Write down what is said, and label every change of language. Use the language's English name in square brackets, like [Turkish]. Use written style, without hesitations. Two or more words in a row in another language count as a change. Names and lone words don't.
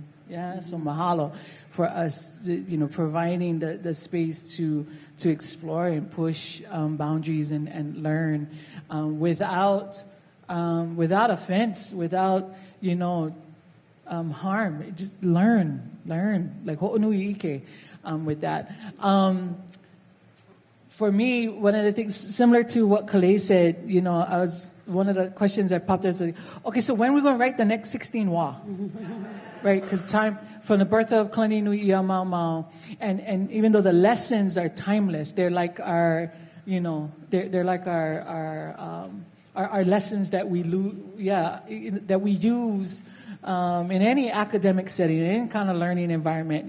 [English] Yeah, so mahalo for us, providing the space to explore and push boundaries and learn without offense, without harm. Just learn like [Hawaiian] hoʻonui ʻike [English] with that. For me, one of the things similar to what Kale said, one of the questions that popped up was like, okay, so when are we going to write the next 16 wa? Right? Because time from the birth of Kani Nui Ia Mau Mau, and even though the lessons are timeless, they're like our, they're like our lessons that we that we use in any academic setting, in any kind of learning environment.